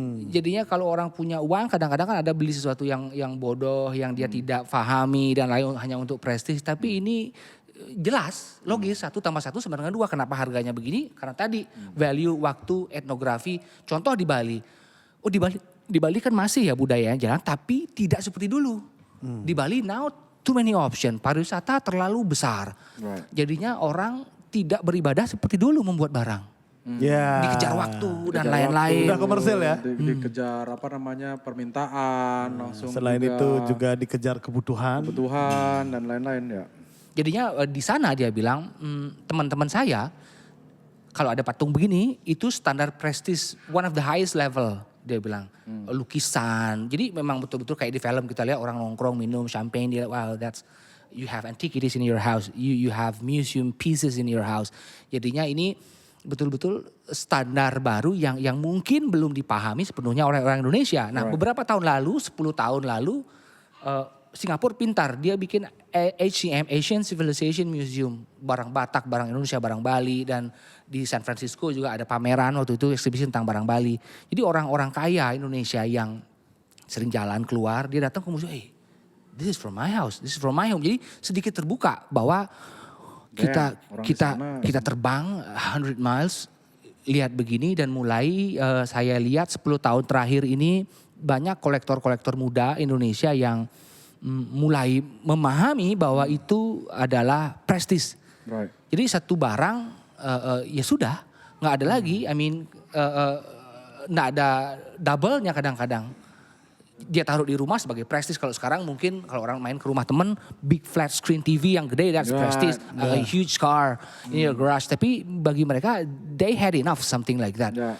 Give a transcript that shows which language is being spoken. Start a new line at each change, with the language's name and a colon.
Indonesian: Jadinya kalau orang punya uang kadang-kadang kan ada beli sesuatu yang bodoh, yang dia tidak pahami dan lain hanya untuk prestis. Tapi ini jelas, logis 1 tambah 1 sama dengan 2. Kenapa harganya begini? Karena tadi value, waktu, etnografi. Contoh di Bali. Oh di Bali kan masih ya budaya jalan tapi tidak seperti dulu.
English: Di Bali now too many option.
Indonesian: Pariwisata terlalu besar.
English: Right.
Indonesian: Jadinya orang tidak beribadah seperti dulu membuat barang. Ya. Dikejar waktu dan lain-lain. Udah komersil ya. Dikejar permintaan langsung. Selain itu juga dikejar kebutuhan dan lain-lain ya. Jadinya di sana dia bilang teman-teman saya kalau ada patung begini itu standar prestis
English: one of the highest level
Indonesian: dia bilang. Lukisan. Jadi memang betul-betul kayak di film kita lihat orang nongkrong minum champagne dia
English: wow that's you have antiquities in your house. You have museum pieces in your house.
Indonesian: Jadinya ini betul-betul standar baru yang mungkin belum dipahami sepenuhnya oleh orang Indonesia. Nah, beberapa tahun lalu, 10 tahun lalu Singapura pintar, dia bikin HCM, Asian Civilization Museum, barang Batak, barang Indonesia, barang Bali, dan di San Francisco juga ada pameran waktu itu eksibisi tentang barang Bali. Jadi orang-orang kaya Indonesia yang sering jalan keluar, dia datang ke museum,
English: this is from my house, this is from my home.
Indonesian: Jadi sedikit terbuka bahwa kita terbang 100 miles, lihat begini dan mulai saya lihat 10 tahun terakhir ini banyak kolektor-kolektor muda Indonesia yang mulai memahami bahwa itu adalah prestis.
English: Right.
Indonesian: Jadi satu barang ya sudah nggak ada lagi.
English: I mean
Indonesian: nggak ada double-nya kadang-kadang. Dia taruh di rumah sebagai prestis. Kalau sekarang mungkin kalau orang main ke rumah temen,
English: big flat screen TV
Indonesian: yang gede,
English: that's
Indonesian: prestis.
English: A huge car in your garage.
Indonesian: Tapi bagi mereka,
English: they had enough something like that.